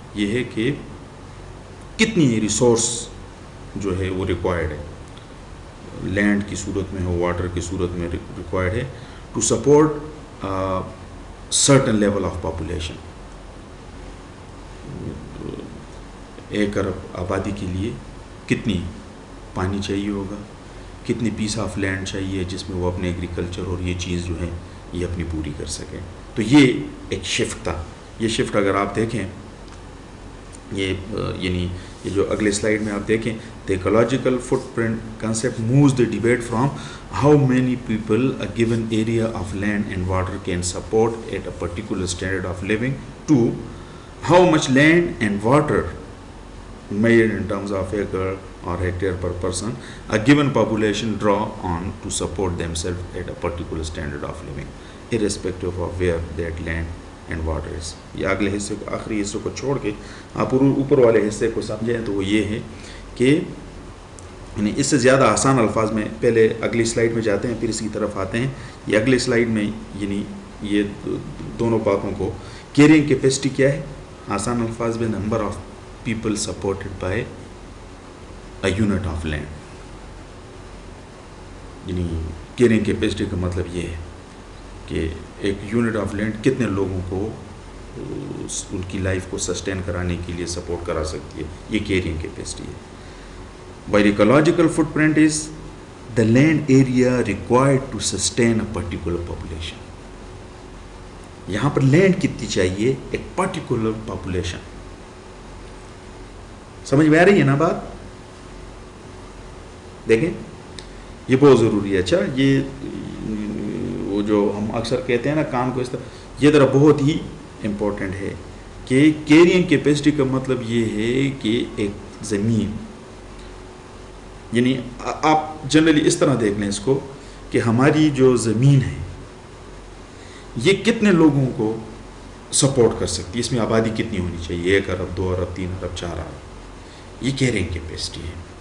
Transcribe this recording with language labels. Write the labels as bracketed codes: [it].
[ur] یہ ہے کہ کتنی ریسورس جو ہے وہ ریکوائرڈ ہے, لینڈ کی صورت میں ہو, واٹر کی صورت میں ریکوائرڈ ہے [en] To support certain level of population. [ur] 1 ارب آبادی کے لیے کتنی پانی چاہیے ہوگا, کتنی پیس آف لینڈ چاہیے جس میں وہ اپنے ایگریکلچر اور یہ چیز جو ہے یہ اپنی پوری کر سکیں. تو یہ ایک شفٹ تھا. یہ شفٹ اگر آپ دیکھیں [en] یہ یعنی یہ جو اگلے سلائیڈ میں آپ دیکھیں, the ecological footprint concept moves the debate from how many people a given area of land and water can support at a particular standard of living to how much land and water measured in terms of acre or hectare per person a given population draw on to support themselves at a particular standard of living irrespective of where that land and water is. [ur] یہ اگلے حصے کو, آخری حصے کو چھوڑ کے آپ اوپر والے حصے کو سمجھیں تو وہ یہ ہے کہ یعنی اس سے زیادہ آسان الفاظ میں پہلے اگلی سلائیڈ میں جاتے ہیں پھر اس کی طرف آتے ہیں. یہ اگلی سلائیڈ میں یعنی یہ دونوں باتوں کو, کیرنگ کیپیسٹی کیا ہے آسان الفاظ میں, [en] Number of people supported by a unit of land. [ur] یعنی کیرنگ کیپیسٹی کا مطلب یہ ہے کہ ایک یونٹ آف لینڈ کتنے لوگوں کو ان کی لائف کو سسٹین کرانے کے لیے سپورٹ کرا سکتی ہے, یہ کیرنگ کیپیسٹی ہے. [en] While ecological footprint is the land area required to sustain a particular population. [ur] یہاں پر لینڈ کتنی چاہیے ایک پرٹیکولر پاپولیشن. سمجھ میں آ رہی ہے نا بات؟ دیکھیں یہ بہت ضروری ہے. اچھا یہ وہ جو ہم اکثر کہتے ہیں نا کام کو اس طرح، یہ ذرا بہت ہی امپورٹنٹ ہے کہ کیرینگ کیپیسٹی کا مطلب یہ ہے کہ ایک زمین، یعنی آپ جنرلی اس طرح دیکھ لیں اس کو کہ ہماری جو زمین ہے یہ کتنے لوگوں کو سپورٹ کر سکتی ہے، اس میں آبادی کتنی ہونی چاہیے، 1 ارب 2 ارب 3 ارب 4 ارب، یہ کیرینگ کیپیسٹی ہے.